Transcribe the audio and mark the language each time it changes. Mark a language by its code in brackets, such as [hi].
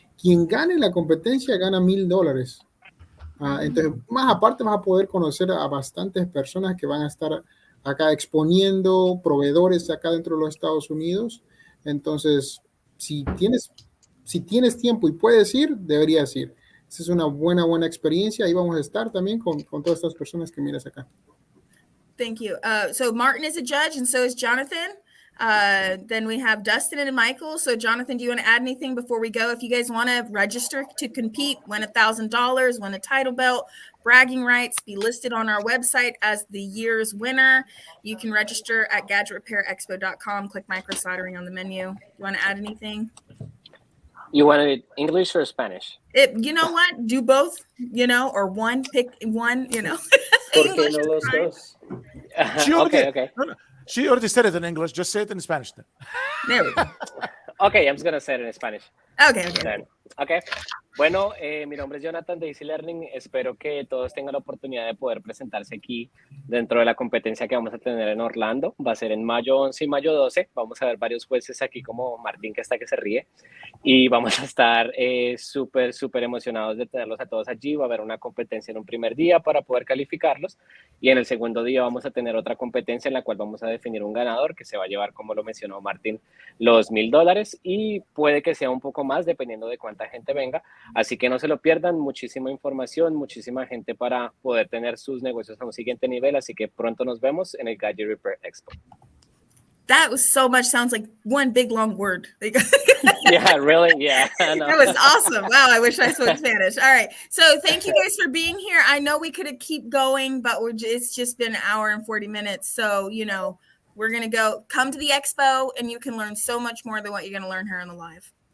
[es] Quien gane la competencia gana $1,000. Entonces, más aparte vas a poder conocer a bastantes personas que van a estar acá exponiendo, proveedores acá dentro de los Estados Unidos. Entonces, si tienes tiempo y puedes ir, deberías ir. Esa es una buena experiencia. Ahí vamos a estar también con todas estas personas que miras acá. [en] Thank you. So Martin is a judge, and so is Jonathan. Then we have Dustin and Michael. So Jonathan, do you want to add anything before we go? If you guys want to register to compete, win $1,000, win a title belt, bragging rights, be listed on our website as the year's winner, you can register at gadgetrepairexpo.com. Click micro soldering on the menu. You want to add anything? You want it English or Spanish? You know what? Do both, or one, pick one, English is fine. Okay. No. She already said it in English. Just say it in Spanish then. There we go. Okay, I'm just going to say it in Spanish. Okay. Then. Okay. [es] Bueno, mi nombre es Jonathan de Easy Learning. Espero que todos tengan la oportunidad de poder presentarse aquí dentro de la competencia que vamos a tener en Orlando. Va a ser en mayo 11 y mayo 12. Vamos a ver varios jueces aquí como Martín, que está que se ríe. Y vamos a estar súper emocionados de tenerlos a todos allí. Va a haber una competencia en un primer día para poder calificarlos. Y en el segundo día vamos a tener otra competencia en la cual vamos a definir un ganador que se va a llevar, como lo mencionó Martín, los $1,000. Y puede que sea un poco más dependiendo de cuánta gente venga. Así que no se lo pierdan, muchísima información, muchísima gente para poder tener sus negocios a un siguiente nivel, así que pronto nos vemos en el Gadget Repair Expo. [en] That was so much, sounds like one big long word. Yeah, really? Yeah. That was awesome. Wow, I wish I spoke Spanish. All right. So thank you guys for being here. I know we could keep going, but it's just been an hour and 40 minutes. So, we're going to come to the expo and you can learn so much more than what you're going to learn here on the live.